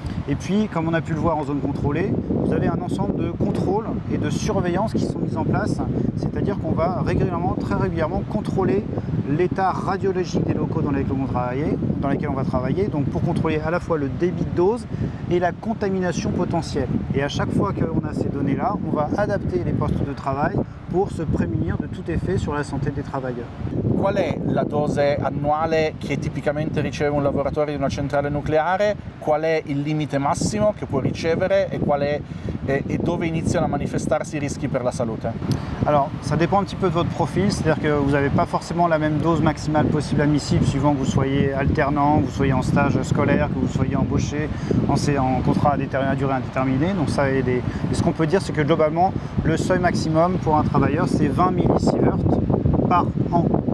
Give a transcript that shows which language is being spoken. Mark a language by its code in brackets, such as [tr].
[fr] Et puis, comme on a pu le voir en zone contrôlée, vous avez un ensemble de contrôles et de surveillance qui sont mis en place, c'est-à-dire qu'on va très régulièrement contrôler l'état radiologique des locaux dans lesquels on va travailler, donc pour contrôler à la fois le débit de dose et la contamination potentielle. Et à chaque fois qu'on a ces données-là, on va adapter les postes de travail pour se prémunir de tout effet sur la santé des travailleurs. [it] Qual è la dose annuale che tipicamente riceve un lavoratore di una centrale nucleare? Qual è il limite massimo che può ricevere e dove iniziano a manifestarsi i rischi per la salute? [fr] Alors, ça dépend un petit peu de votre profil, c'est-à-dire que vous n'avez pas forcément la même dose maximale possible admissible suivant que vous soyez alternant, que vous soyez en stage scolaire, que vous soyez embauché en contrat à durée indéterminée. Donc ça, et ce qu'on peut dire, c'est que globalement, le seuil maximum pour un travailleur, c'est 20 millisieverts par an.